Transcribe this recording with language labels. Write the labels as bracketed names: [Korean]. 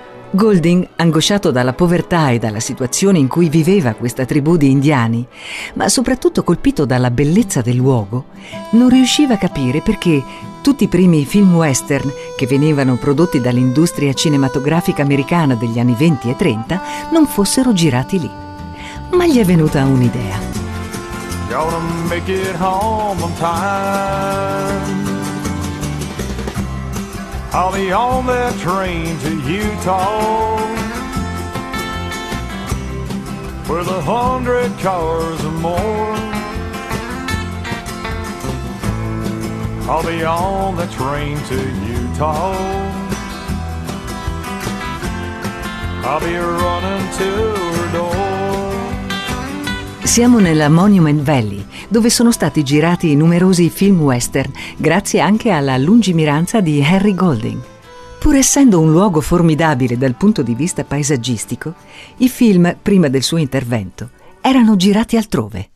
[Italian] Golding, angosciato dalla povertà e dalla situazione in cui viveva questa tribù di indiani, ma soprattutto colpito dalla bellezza del luogo, non riusciva a capire perché tutti i primi film western che venivano prodotti dall'industria cinematografica americana degli anni 20 e 30 non fossero girati lì. Ma gli è venuta un'idea. [English] Gonna make it home on time. I'll be on that train to Utah, where the 100 cars or more. I'll be on that train to Utah. I'll be running to her door. [Italian] Siamo nella Monument Valley, dove sono stati girati numerosi film western, grazie anche alla lungimiranza di Harry Golding. Pur essendo un luogo formidabile dal punto di vista paesaggistico, i film, prima del suo intervento, erano girati altrove.